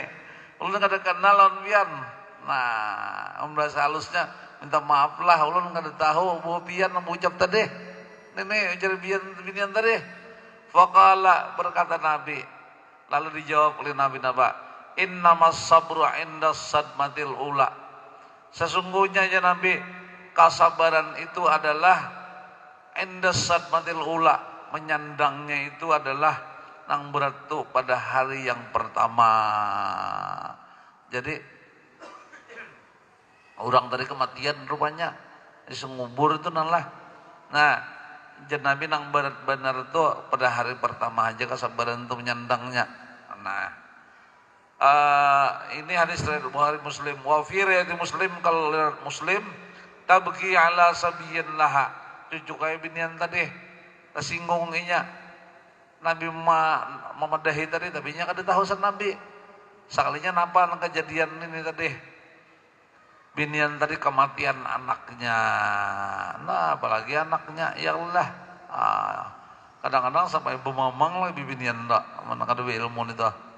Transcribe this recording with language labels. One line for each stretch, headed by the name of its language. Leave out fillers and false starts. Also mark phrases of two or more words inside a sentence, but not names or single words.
Banjar: Ulun kada kenalan pian. Nah, bahasa halusnya minta maaf lah, ulun kada tahu bahwa pian nang ucap tadi. Ini ujar pian tadi. Faqala, berkata Nabi. Lalu dijawab oleh Nabi napa?
Arabic: إنما الصبر عند الصدمة الأولى.
Banjar: Sesungguhnya ya Nabi, kesabaran itu adalah
Arabic: عند الصدمة الأولى,
Banjar: menyandangnya itu adalah nang beratu pada hari yang pertama. Jadi orang dari kematian rupanya di ngubur itu nalah. Nah, jadi Nabi nang benar itu pada hari pertama aja kesabaran itu menyandangnya.
Indonesian: Nah, ini hadis dari Bukhari Muslim.
Arabic: وفي رواية مسلم, kalau مسلم تبكي على صبي لها,
Banjar: cucu kayak binian tadi tersinggunginya Nabi memadahi tadi, tapi nya kada tahu san Nabi sekalinya napa kejadian ini tadi, binian tadi kematian anaknya. Nah, apalagi anaknya,
Arabic: يا الله,
Banjar: kadang-kadang sampai bemamang lah binian tak mana kada ilmu itu.